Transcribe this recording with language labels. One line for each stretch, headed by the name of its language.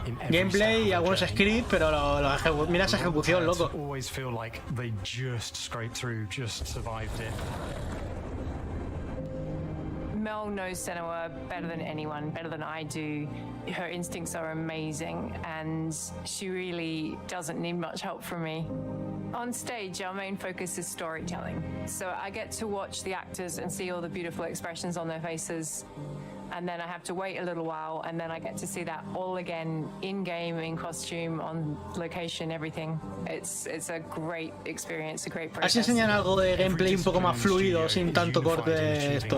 Spanish: Gameplay y algunos scripts, pero mira esa ejecución, loco.
English: Always feel like they just scraped through, just survived it. Mel knows Senua better than anyone, better than I do. Her instincts are amazing, and she really doesn't need much help from me. On stage, our main focus is storytelling. So I get to watch the actors and see all the beautiful expressions on their faces. And then I have to wait a little while, and then I get to see that all again in-game, in costume, on location, everything. It's a great experience, a great process.
Spanish: Así enseñan algo de gameplay un poco más fluido, sin tanto corte de esto.